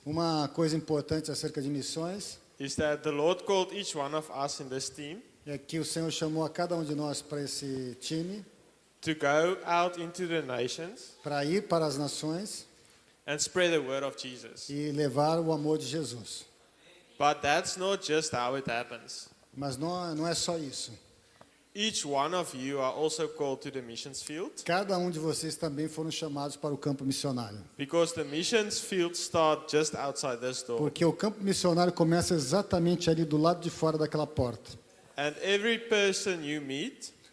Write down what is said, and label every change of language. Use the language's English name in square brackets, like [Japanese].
[Portuguese] Uma coisa importante acerca de missões [English] is that the Lord called each one of us in this team [Portuguese] é que o Senhor chamou a cada um de nós para esse time, [English] to go out into the nations [Portuguese] para ir para as nações [English] and spread the word of Jesus. [Portuguese] e levar o amor de Jesus. [English] But that's not just how it happens. [Portuguese] Mas não é só isso. [English] Each one of you are also called to the missions field [Portuguese] Cada um de vocês também foram chamados para o campo missionário. [English] because the missions field start just outside this door. [Portuguese] Porque o campo missionário começa exatamente ali do lado de fora daquela porta. [English] And every person you meet